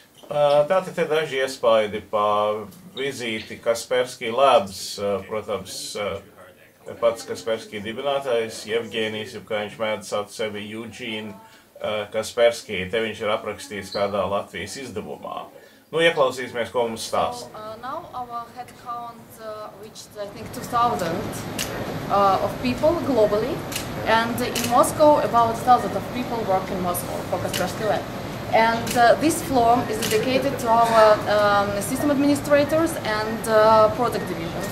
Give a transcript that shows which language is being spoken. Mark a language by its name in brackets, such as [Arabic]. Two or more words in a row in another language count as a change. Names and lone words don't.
[Latvian] Tātad te daži iespaidi pa vizīti Kaspersky Labs, protams, pats Kaspersky dibinātājs, Jevģēnijs, kā viņš mēdz saukt sevi, Eugene Kaspersky, te viņš ir aprakstīts kādā Latvijas izdevumā. Nu, ieklausīsimies, ko mums stāsta. [English] Now our head count reached, I think, 2,000 of people globally, and in Moscow about 1,000 of people work in Moscow for Kaspersky Lab. And this floor is dedicated to our system administrators and product divisions.